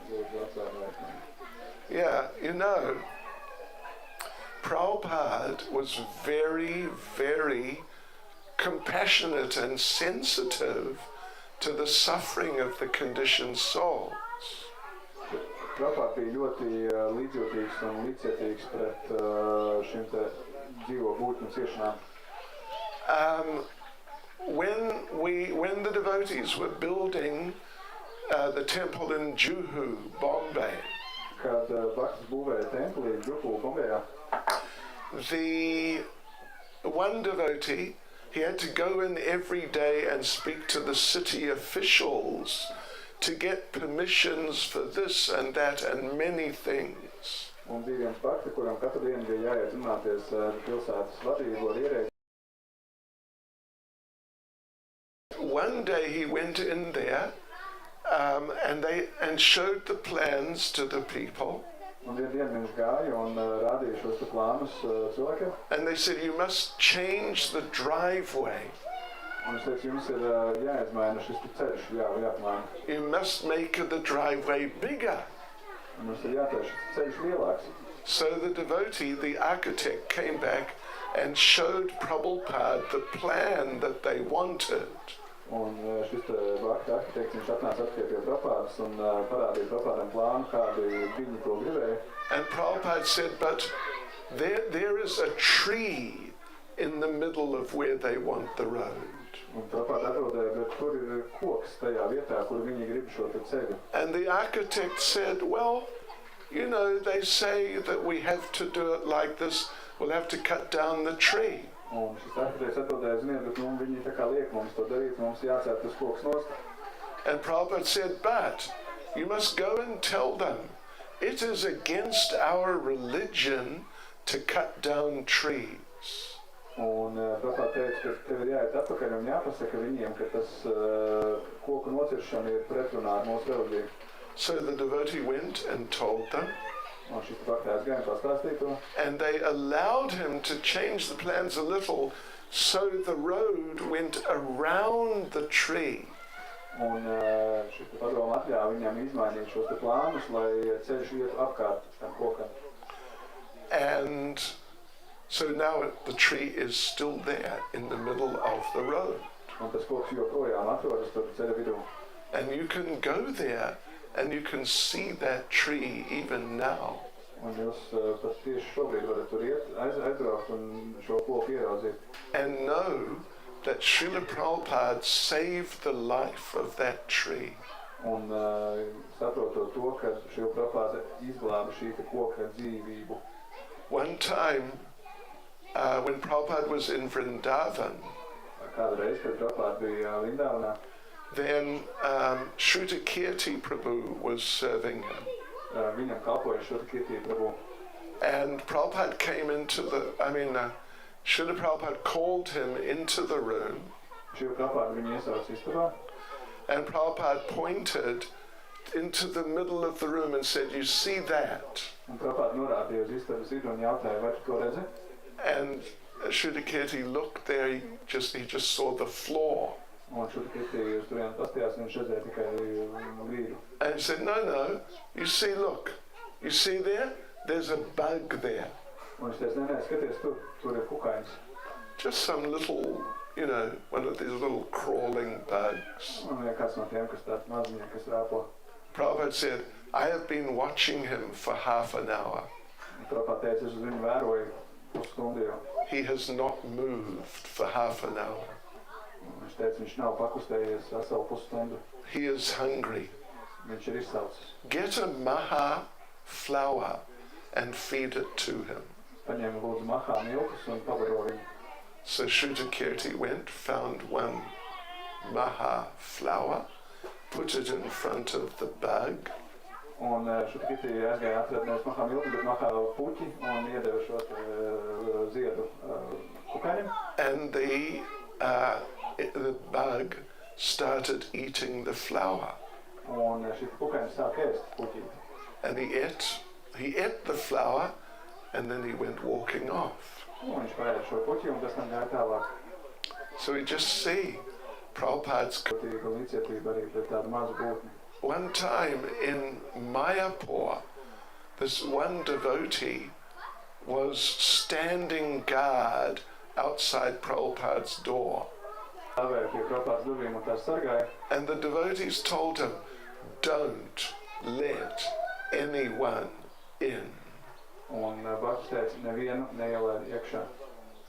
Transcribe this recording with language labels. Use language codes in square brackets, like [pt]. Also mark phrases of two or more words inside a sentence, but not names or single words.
[en] Yeah, you know, Prabhupada was very, very compassionate and sensitive to the suffering of the conditioned souls. [lv] Prabhupada bija ļoti līdzjūtīgs un līdzcietīgs pret šiem te dzīvo būtņu ciešanām. [en] When the devotees were building the temple in Juhu, Bombay, [lv] Kad Bhaktis būvēja templi Juhu, Bombajā, [en] the one devotee, he had to go in every day and speak to the city officials to get permissions for this and that and many things. [lv] Un bija viens bhakti, kuram katru dienu bija jāiet runāties ar pilsētas vadību, ar ierēdzi. [en] One day he went in there and showed the plans to the people. [lv] Un vienu dienu viņš gāja un rādīja šos te plānus cilvēkiem. [en] And they said, you must change the driveway. [lv] Un viņš teica, jums ir jāizmaina šis te ceļš, jāpamaina. [en] You must make the driveway bigger. [lv] Un mums ir jātaisa šis ceļš lielāks. [en] So the devotee, the architect, came back and showed Prabhupada the plan that they wanted. [lv] Un šis te bhakti arhitekts, viņš atnāca atpakaļ pie Prabhupādas un parādīja Prabhupādam plānu, kādu viņi to gribēja. [en] And Prabhupada said, but there is a tree in the middle of where they want the road. [lv] Un Prabhupāda atbildēja, bet kur ir koks tajā vietā, kur viņi grib šo te ceļu. [en] And the architect said, well, you know, they say that we have to do it like this, we'll have to cut down the tree. [lv] Un šis arhitekts atbildēja, ziniet, bet viņi tā kā liek mums to darīt, mums jācērt tas koks nost. [en] And Prabhupada said, but you must go and tell them, it is against our religion to cut down trees. [lv] Un Prabhupada teica, ka tev ir jāiet atpakaļ un jāpasaka viņiem, ka tas koku nociršana ir pretrunā ar mūsu reliģiju. [en] So the devotee went and told them. [lv] Un šis bhakti aizgāja un pastāstīja to. [en] And they allowed him to change the plans a little, so the road went around the tree. [lv] Un šis padomu atļāva viņam izmainīt šos te plānus, lai ceļš iet apkārt tam kokam. [en] And so now the tree is still there in the middle of the road. [lv] Un tas koks joprojām atrodas tur ceļa vidū. [en] And you can go there and you can see that tree even now. [lv] Un jūs pat tieši šobrīd varat tur iet, aizbraukt un šo koku ieraudzīt. [en] And know that Srila Prabhupada saved the life of that tree. [lv] Un saprotot to, ka Srila Prabhupada izglāba šī te koka dzīvību. [en] One time, when Prabhupada was in Vrindavan, [lv] Kādreiz, kad Prabhupada bija Vrindavanā, [en] then Shrutakirti Prabhu was serving him. [lv] Viņam kalpoja Shrutakirti Prabhu. [en] And Prabhupada came into Srila Prabhupada called him into the room. [lv] Srila Prabhupada viņu iesauca istabā. [en] And Prabhupada pointed into the middle of the room and said, you see that? [lv] Un Prabhupada norādīja uz istabas vidu un jautāja, vai tu to redzi? [en] And Shrutakirti looked there, he just saw the floor. [lv] Un Shrutakirti uz turienu pastījās, viņš redzēja tikai vīru. [en] And he said, no, you see, look, you see there? There's a bug there. [lv] Un viņš teica, nē, skaties, tur ir kukainis. [en] Just some little, one of these little crawling bugs. [lv] Un kāds no tiem, kas tāds maziņi, kas rāpo. [en] Prabhupada said, I have been watching him for half an hour. [lv] Un Prabhupada teica, es uz viņu vēroju pusstundu jau. [en] He has not moved for half an hour. [lv] Un viņš teica, viņš nav pakustējies veselu pusstundu. [en] He is hungry. [lv] Viņš ir izsaucis. [en] Get a maha flour and feed it to him. [lv] Paņēma lūdzu mahā miltus un pabaro viņu. [en] So Shrutakirti went, found one maha flour, put it in front of the bug. [lv] Un Shrutakirti aizgāja atrast nevis mahā miltus, bet mahā puķi un iedeva šo ziedu kukainim. [en] And the bug started eating the flour. [lv] Un šis kukainis sāk ēst puķi. [en] And he ate the flour, and then he went walking off. [lv] Un viņš paēda šo puķi un pēc tam gāja tālāk. [en] So we just see Prabhupada's. [lv] Līdzjūtība arī pret tādu mazu būtni. [en] One time in Mayapur, this one devotee was standing guard outside Prabhupada's door. And the devotees told him, don't let anyone in.